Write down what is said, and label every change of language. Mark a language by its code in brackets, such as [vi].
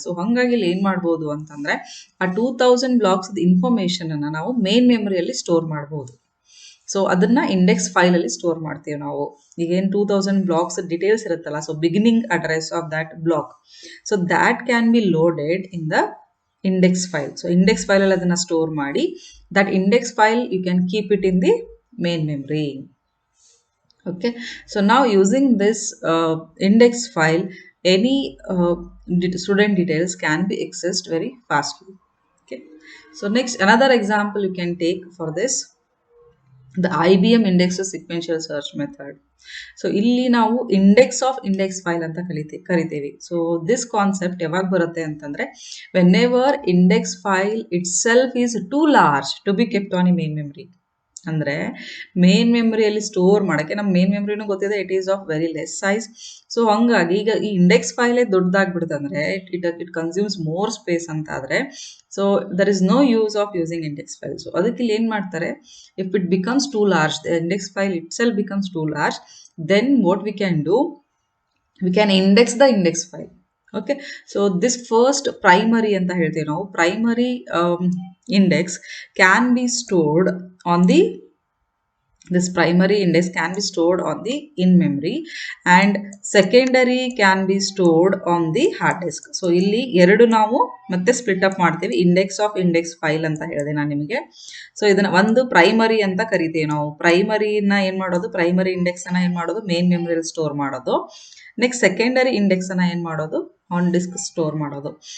[kn] So ಹಾಗಾಗಿ ಇಲ್ಲಿ ಏನು ಮಾಡ್ಬೋದು ಅಂತಂದರೆ, ಆ 2,000 ಬ್ಲಾಕ್ಸ್ ಇನ್ಫಾರ್ಮೇಷನ್ ಅನ್ನ ನಾವು ಮೇನ್ ಮೆಮೊರಿಯಲ್ಲಿ ಸ್ಟೋರ್ ಮಾಡ್ಬೋದು. ಸೊ ಅದನ್ನ ಇಂಡೆಕ್ಸ್ ಫೈಲಲ್ಲಿ ಸ್ಟೋರ್ ಮಾಡ್ತೀವಿ ನಾವು. ಈಗೇನು 2,000 ಬ್ಲಾಕ್ಸ್ ಡೀಟೇಲ್ಸ್ ಇರುತ್ತಲ್ಲ, so [en] Beginning address of that block, so that can be loaded in the index file. So index file [kn] ಅಲ್ಲಿ ಅದನ್ನ ಸ್ಟೋರ್ ಮಾಡಿ, [en] that index file you can keep it in the main memory. Okay, so now using this index file, any student details can be accessed very fastly. Okay, so next another example you can take for this, the IBM index sequential search method. [kn] So ಇಲ್ಲಿ ನಾವು index of index file ಅಂತ ಕರಿತೀವಿ. [en] so this concept [kn] ಯಾವಾಗ ಬರುತ್ತೆ ಅಂತಂದ್ರೆ, [en] Whenever index file itself is too large to be kept on the main memory. [kn] ಅಂದರೆ main ಮೆಮರಿಯಲ್ಲಿ store ಮಾಡೋಕ್ಕೆ, ನಮ್ಮ ಮೇನ್ ಮೆಮರಿನೂ ಗೊತ್ತಿದೆ [en] It is of very less size. So [kn] ಹಂಗಾಗಿ ಈಗ ಈ index ಫೈಲೇ ದೊಡ್ಡದಾಗ್ಬಿಡುತ್ತಂದ್ರೆ [en] It consumes more space ಅಂತ ಆದರೆ, so there is no use of using index file. So [kn] ಅದಕ್ಕೆ ಇಲ್ಲಿ ಏನು ಮಾಡ್ತಾರೆ, [en] If it becomes too large, the index file itself becomes too large, then what we can do, we can index the index file. Okay, so this first primary [kn] ಅಂತ ಹೇಳ್ತೀವಿ ನಾವು, [en] Primary index can be stored on the, this primary index can be stored on the in memory and secondary can be stored on the hard disk. [kn] So ಇಲ್ಲಿ ಎರಡು ನಾವು ಮತ್ತೆ split up ಮಾಡ್ತೀವಿ, index of index file ಅಂತ ಹೇಳಿದೆ ನಾನು ನಿಮಗೆ. So ಇದನ್ನ ಒಂದು ಪ್ರೈಮರಿ ಅಂತ ಕರಿತೀವಿ ನಾವು. ಪ್ರೈಮರಿನ ಏನು ಮಾಡೋದು, ಪ್ರೈಮರಿ ಇಂಡೆಕ್ಸ್ ಅನ್ನ ಏನು ಮಾಡೋದು, ಮೇನ್ ಮೆಮರಿಯಲ್ಲಿ ಸ್ಟೋರ್ ಮಾಡೋದು. ನೆಕ್ಸ್ಟ್ ಸೆಕೆಂಡರಿ ಇಂಡೆಕ್ಸ್ ಅನ್ನ ಏನು ಮಾಡೋದು, ಆನ್ ಡಿಸ್ಕ್ ಸ್ಟೋರ್ ಮಾಡೋದು.